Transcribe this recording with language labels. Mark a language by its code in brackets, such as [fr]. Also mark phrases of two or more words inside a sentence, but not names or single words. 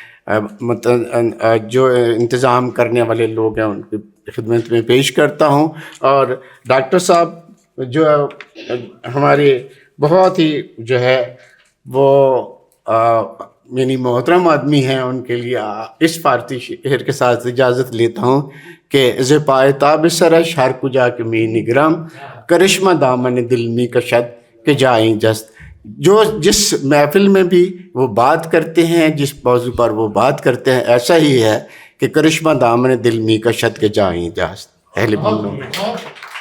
[ur] جو انتظام کرنے والے لوگ ہیں ان کی خدمت میں پیش کرتا ہوں، اور ڈاکٹر صاحب جو ہمارے بہت ہی جو ہے وہ یعنی محترم آدمی ہیں، ان کے لیے اس فارسی شعر کے ساتھ اجازت لیتا ہوں کہ [fa] ز پائے تاب سرش ہر کجا کے می نگرم، کرشمہ دامن دل می کشد کہ جائیں جست۔ [ur] جو جس محفل میں بھی وہ بات کرتے ہیں، جس موضوع پر وہ بات کرتے ہیں، ایسا ہی ہے کہ [fa] کرشمہ دامن دل می کشد کہ جائیں جست۔ [ur] اہل